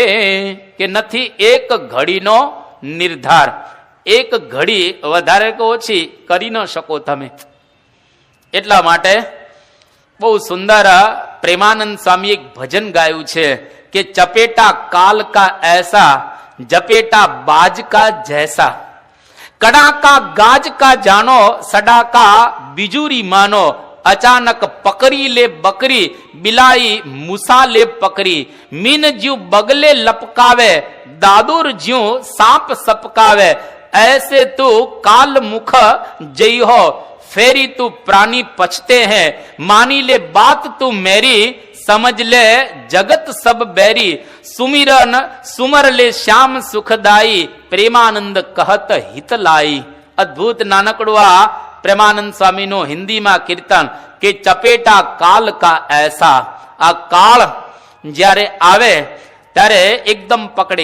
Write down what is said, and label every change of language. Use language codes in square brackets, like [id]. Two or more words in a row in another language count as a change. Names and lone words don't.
[gu] કે નથી એક ઘડીનો નિર્ધાર. એક ઘડી વધારે કે ઓછી કરી ન શકો તમે. એટલા માટે બહુ સુંદર પ્રેમાનંદ સ્વામી એક ભજન ગાયું છે કે [hi] चपेटा काल का ऐसा जपेटा बाज का जैसा, कड़ाका गाज का जानो सडाका बिजूरी मानो, अचानक पकड़ी ले बकरी बिलाई मूसा ले पकड़ी, मीन ज्यू बगले लपकावे दादुर ज्यू सांप सपकावे, ऐसे तू काल मुख जई हो फेरी तू प्राणी पछते हैं, मानी ले बात तू मेरी समझ ले जगत सब बैरी, सुमिरन सुमर ले श्याम सुखदायी, प्रेमानंद कहत हित लाई. [gu] અદ્ભુત નાનકડું આ પ્રેમાનંદ સ્વામીનું હિન્દીમાં કીર્તન કે [hi] चपेटा काल का ऐसा. [gu] આ કાળ જ્યારે આવે ત્યારે એકદમ પકડે.